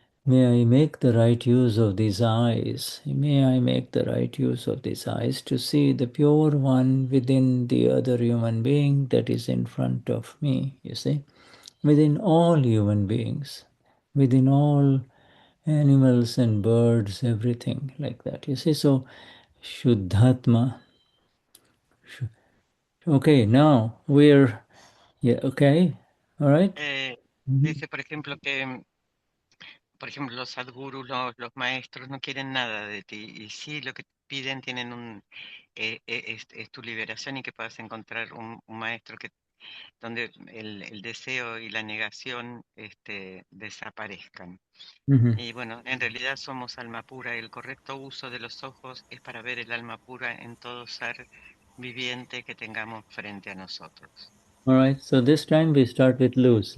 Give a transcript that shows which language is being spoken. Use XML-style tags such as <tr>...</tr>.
<en>May I make the right use of these eyes. May I make the right use of these eyes to see the pure one within the other human being that is in front of me, you see, within all human beings, within all animals and birds, everything like that. You see, so Shuddhatma. Okay, now we're, yeah, okay, all right.</en> <es>Dice, por ejemplo, por ejemplo, los sadgurus, los maestros, no quieren nada de ti, y sí lo que piden tienen es tu liberación y que puedas encontrar un maestro donde el deseo y la negación desaparezcan. Mhm. Y bueno, en realidad somos alma pura y el correcto uso de los ojos es para ver el alma pura en todo ser viviente que tengamos frente a nosotros.</es> <en>All right, so this time we start with loose.</en>